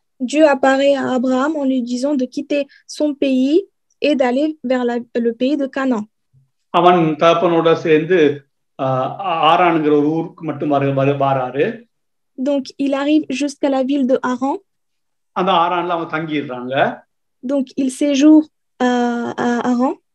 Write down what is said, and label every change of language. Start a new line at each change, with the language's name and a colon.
French: Dieu apparaît à Abraham en lui disant de quitter son pays et d'aller vers le pays de Canaan.
Tamil: அவன் தகப்பனோட சேர்ந்து ஆரான்ங்கிற ஒரு ஊருக்கு மட்டும் வராரு.
French: Donc il arrive jusqu'à la ville de Haran.
Tamil: அந்த ஆரான்ல அவன் தங்கிடுறாங்க.
French: Donc il séjourne à Haran.